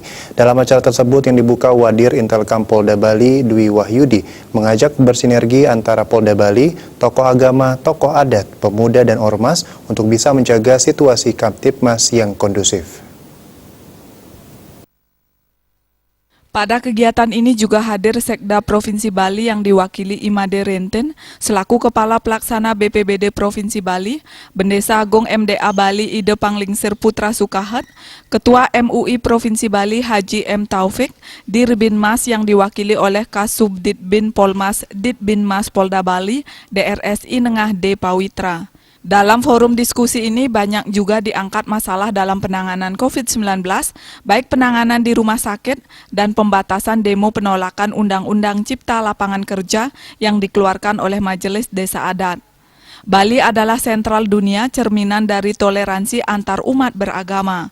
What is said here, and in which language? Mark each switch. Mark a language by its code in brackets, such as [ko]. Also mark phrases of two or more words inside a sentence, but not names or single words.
[id] Dalam acara tersebut yang dibuka Wadir Intelkam Polda Bali Dwi Wahyudi mengajak bersinergi antara Polda Bali, tokoh agama, tokoh adat, pemuda, dan ormas untuk bisa menjaga situasi Kamtibmas yang kondusif. Pada kegiatan ini juga hadir Sekda Provinsi Bali yang diwakili Imade Renten selaku Kepala Pelaksana BPBD Provinsi Bali, Bendesa Agung MDA Bali Ide Panglingsir Putra Sukahat, Ketua MUI Provinsi Bali Haji M. Taufik, Dirbinmas yang diwakili oleh Kasubditbin Polmas Ditbinmas Polda Bali, DRSI Nengah D. Pawitra. Dalam forum diskusi ini banyak juga diangkat masalah dalam penanganan COVID-19, baik penanganan di rumah sakit dan pembatasan demo penolakan Undang-Undang Cipta Lapangan Kerja yang dikeluarkan oleh Majelis Desa Adat. Bali adalah sentral dunia cerminan dari toleransi antar umat beragama.